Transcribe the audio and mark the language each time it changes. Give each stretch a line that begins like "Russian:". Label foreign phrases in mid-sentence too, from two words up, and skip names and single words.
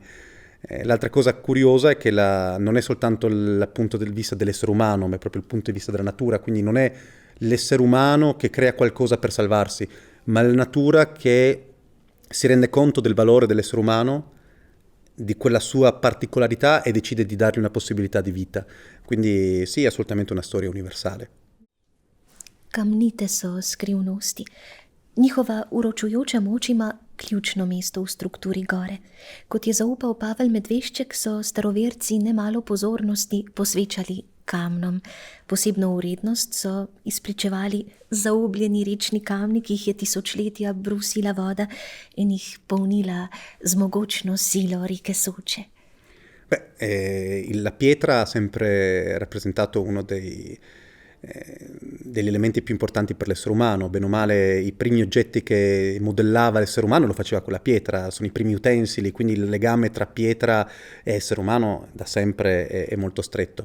Italian: L'altra cosa curiosa è che non è soltanto il punto di vista dell'essere umano, ma è proprio il punto di vista della natura, quindi non è l'essere umano che crea qualcosa per salvarsi, ma la natura che si rende conto del valore dell'essere umano, di quella sua particolarità e decide di dargli una possibilità di vita. Quindi sì, è assolutamente una storia universale.
Slovenian: Kamnite so skrivnosti. Njihova uročujoča moč ima ključno mesto v strukturi gore. Kot je zaupal Pavel Medvešček, so staroverci nemalo pozornosti posvečali kamnom. Posebno vrednost so izpričevali zaobljeni rečni kamni, ki jih je tisočletja brusila voda in jih polnila z mogočno silo reke Soče.
Italian: La pietra ha sempre rappresentato uno degli elementi più importanti per l'essere umano. Bene o male, i primi oggetti che modellava l'essere umano lo faceva con la pietra, sono i primi utensili, quindi il legame tra pietra e essere umano da sempre è molto stretto.